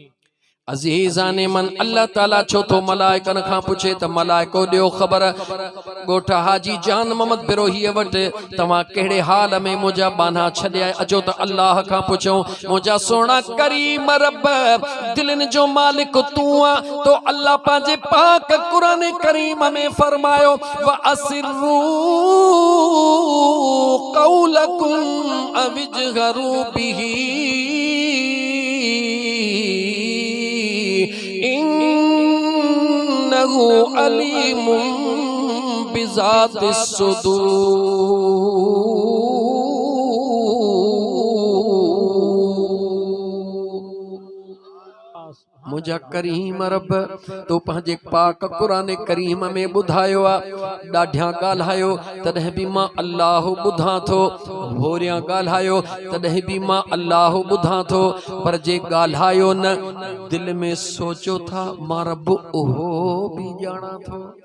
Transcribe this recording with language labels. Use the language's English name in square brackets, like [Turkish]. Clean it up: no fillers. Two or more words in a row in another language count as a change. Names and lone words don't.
[Sindhi] अज़ीज़ाने मन अल्लाह ताला छो तो मलाइकन खां पुछे त मलाइको ॾियो ख़बर ॻोठ हाजी जान मोहम्मद बिरोही वटि तव्हां कहिड़े हाल में मुंहिंजा बाना छॾिया अचो त अल्लाह खां पुछो मुंहिंजा सोना करीम रब दिलनि जो मालिक तूं आहे तो अल्लाह पंहिंजे पाक कुरान करीम में फरमायो [Arabic] وأسروا قولكم أو اجهروا به إنه عليم بذات الصدور. [Sindhi] मुझा करीम रब तो पंहिंजे पाक कुरान करीम में ॿुधायो आहे ॾाढियां ॻाल्हायो तॾहिं बि मां अल्लाह ॿुधां थो होरियां ॻाल्हायो तॾहिं बि मां अल्लाह ॿुधां थो पर जे ॻाल्हायो न दिल में सोचो था मां रब उहो बि ॼाणा थो।